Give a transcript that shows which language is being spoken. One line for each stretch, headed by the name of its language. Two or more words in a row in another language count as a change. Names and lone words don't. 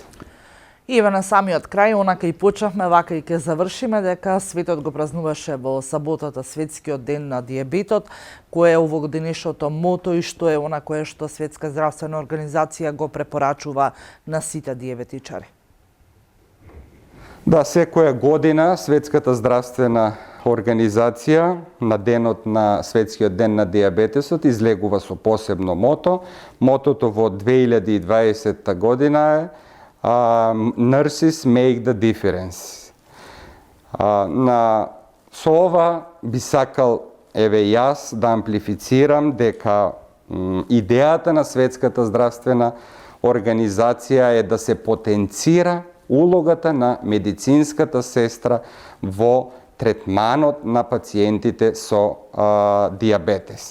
Macedonian: И на самиот крај, онака и почнавме, вака и ќе завршиме, дека светот го празнуваше во саботата светскиот ден на диабетот, кое е овогодинешното мото и што е она кое што Светска здравствена организација го препорачува на сите диабетичари. Да, секоја година Светската здравствена организација на денот на Светскиот ден на диабетесот излегува со посебно мото. Мотото во 2020 година е
English: Nurses make the difference.
Macedonian: Со ова би сакал јас да амплифицирам дека идејата на Светската здравствена организација е да се потенцира улогата на медицинската сестра во третманот на пациентите со диабетес.